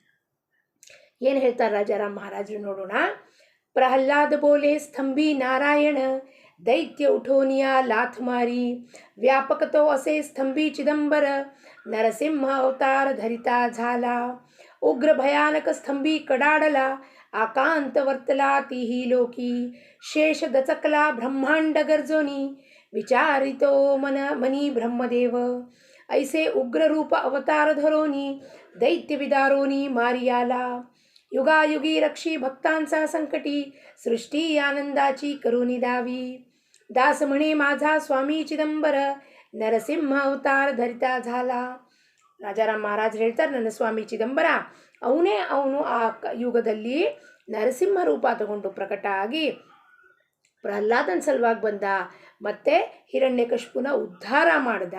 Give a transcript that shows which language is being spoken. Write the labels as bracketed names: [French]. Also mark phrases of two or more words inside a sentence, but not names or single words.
[Kannada] ಏನು ಹೇಳ್ತಾರೆ ರಾಜಾರಾಮ್ ಮಹಾರಾಜರು ನೋಡೋಣ. [Marathi] प्रल्हाद बोले स्तंभी नारायण, दैत्य उठोनिया लाथ मारी, व्यापकतो असे स्तंभी चिदंबर, नरसिंह अवतार धरिता झाला, उग्र भयानक स्तंभी कडाडला, आकांत वर्तला तिही लोकी, शेष दचकला ब्रह्मांड गर्जोनी, विचारितो मनी ब्रह्मदेव, ऐसे उग्र रूप अवतार धरोनी, दैत्य विदारोनी मारियाला, युगायुगी रक्षी भक्तांचा संकटी, सृष्टी आनंदाची करुनी दावी, दास म्हणे माझा स्वामी चिದಂಬರ, नरसिंह अवतार धरिता झाला. [Kannada] ರಾಜಾರಾಮ್ ಮಹಾರಾಜ್ ಹೇಳ್ತಾರೆ, ನನ್ನ ಸ್ವಾಮಿ ಚಿದಂಬರ ಅವನು ಆ ಯುಗದಲ್ಲಿ ನರಸಿಂಹ ರೂಪ ತಗೊಂಡು ಪ್ರಕಟ ಆಗಿ ಪ್ರಹ್ಲಾದನ ಸಲುವಾಗಿ ಬಂದ, ಮತ್ತು ಹಿರಣ್ಯಕಶಿಪುನ ಉದ್ಧಾರ ಮಾಡ್ದ.